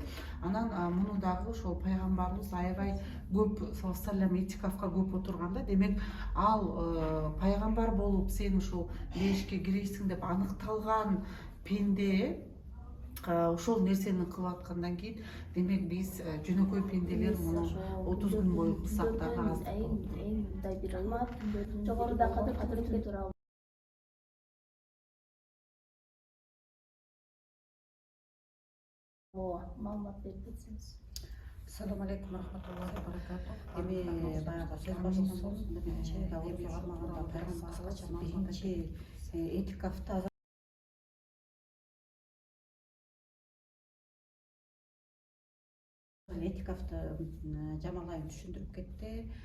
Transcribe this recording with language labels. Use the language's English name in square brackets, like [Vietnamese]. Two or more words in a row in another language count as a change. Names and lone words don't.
[Kyrgyz] Анан муну дагы ошол пайгамбарыбыз аябай көп [Arabic] صلى الله عليه [Kyrgyz] этикафка көп отурганда, демек ал пайгамбар болуп сен ушул бейишке киресиң деп аныкталган пенде ошол нерсени кылып аткандан кийин, демек биз жөнөкөй пенделер муну 30 күн бою кылсак дагы аз. Эң мындай бир ымат жогоруда кадыр түн тууралуу маалымат берип кетсеңиз. [Arabic] السلام عليكم رحمة الله بركاته. [Kyrgyz] Эми баягы сөз башында биринчи орозо кармаганда пайгамбар кыскача биринчи этикафта Жамал айын түшүндүрүп кетти.